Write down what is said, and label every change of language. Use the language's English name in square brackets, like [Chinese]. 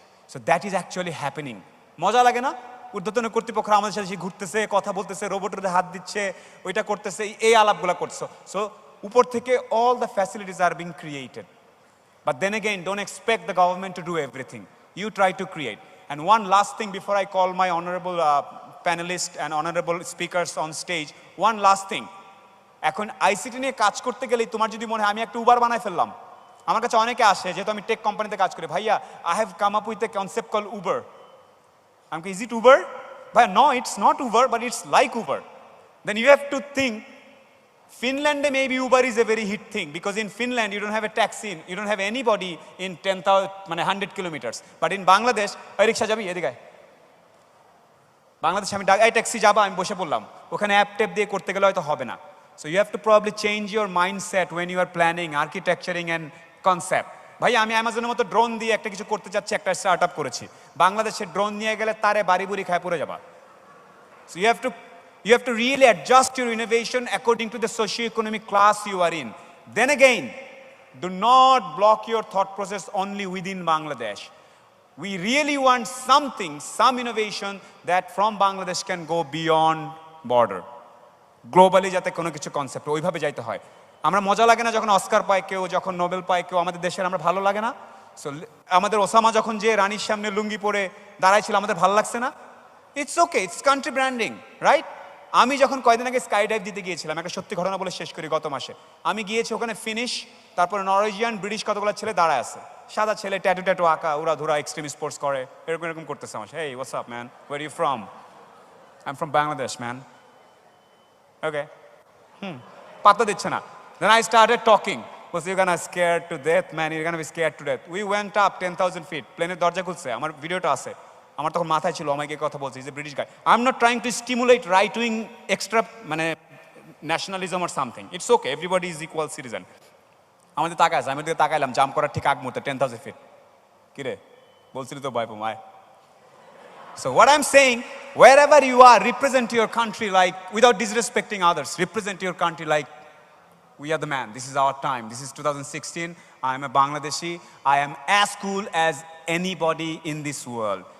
[English] So that is actually happening. [Bangla] মজা লাগে না? ঊর্ধ্বতন কর্তৃপক্ষরা আমাদের সাথে ঘুরতেছে, কথা বলতেছে, রোবটের হাত দিচ্ছে, ওইটা করতেছে, এই আলাপগুলো করছে। [English] so [Bangla] উপর থেকে [English] All the facilities are being created, but then again don't expect the government to do everything, you try to create. And one last thing before I call my honorable panelists and honorable speakers on stage, one last thing. [Bangla] এখন ICT নিয়ে কাজ করতে গেলেই তোমার যদি মনে হয় আমি একটা উবার বানাই ফেললাম, আমার কাছে অনেকে আসে যেহেতু আমি টেক কোম্পানিতে কাজ করি, ভাইয়া [English] I have come up with a concept call Uber. [Bangla] আমি [English] Is it Uber? ভাই no, it's not Uber but it's like Uber. Then you have to think Finland maybe Uber is a very hit thing because in Finland you don't have a taxi, you don't have anybody in 10,000 [Bangla] মানে [English] 100 kilometers. But in Bangladesh, [Bangla] ওই রিক্সা যাবি এদিকে, বাংলাদেশে আমি এই taxi যাবা, আমি বসে পড়লাম, ওখানে অ্যাপ ট্যাপ দিয়ে করতে গেলে হয়তো হবে না। [English] So you have to probably change your mindset when you are planning architecturing and concept. [Bangla] ভাই আমি অ্যামাজনের মতো ড্রোন দিয়ে একটা কিছু করতে চাচ্ছি, একটা স্টার্ট আপ করেছি, বাংলাদেশে ড্রোন নিয়ে গেলে তারে বাড়ি বুড়ি খায় পড়ে যাবা। [English] So you have to really adjust your innovation according to the socio-economic class you are in. Then again, do not block your thought process only within Bangladesh. We really want something, some innovation that from Bangladesh can go beyond border. [Bangla] Globally যাতে কোনো কিছু concept ওইভাবে যাইতে হয়। আমরা মজা লাগে না যখন অস্কার পায় কেউ, যখন নোবেল পায় কেউ, আমাদের দেশের আমরা ভালো লাগে না? সো আমাদের ওসামা যখন যে রানীর সামনে লুঙ্গি পরে দাঁড়াইছিল আমাদের ভালো লাগছে না? [English] It's okay, it's country branding, right? [Bangla] আমি যখন কয়েকদিন আগে স্কাই ডাইভ দিতে গিয়েছিলাম, একটা সত্যি ঘটনা বলে শেষ করি, গত মাসে আমি গিয়েছি ওখানে, ফিনিশ, তারপরে নরওয়েজিয়ান ব্রিটিশ কতগুলো ছেলে দাঁড়ায় আছে, সাদা ছেলে, ট্যাটু ট্যাটু আঁকা, ওরা ধরা এক্সট্রিম স্পোর্টস করে, এরকম এরকম করতেছে আমার। [English] Hey what's up man, where you from? I am from Bangladesh man. Okay, [Bangla] পাত্তা দিচ্ছে না। [English] Then I started talking. Was you gonna scared to death, man? You're gonna be scared to death. We went up 10,000 feet. [Bangla] প্লেনের দরজা খুলছে, আমার ভিডিওটা আছে, আমার তখন মাথায় ছিল আমাকে কথা বলছে, [English] Is a British guy. I am not trying to stimulate right wing extra [Bangla] মানে [English] Nationalism or something. It's okay, everybody is equal citizen. [Bangla] আমাদের তাকায় আছে, আমি ওদিকে তাকাইলাম, জাম্প করার ঠিক আগ মুহূর্তে 10,000 ফিট। কিরে বলছিলি তো ভয় পামায়। [English] So what I'm saying, wherever you are, represent your country like, without disrespecting others, represent your country like we are the man. This is our time. This is 2016. I am a Bangladeshi. I am as cool as anybody in this world.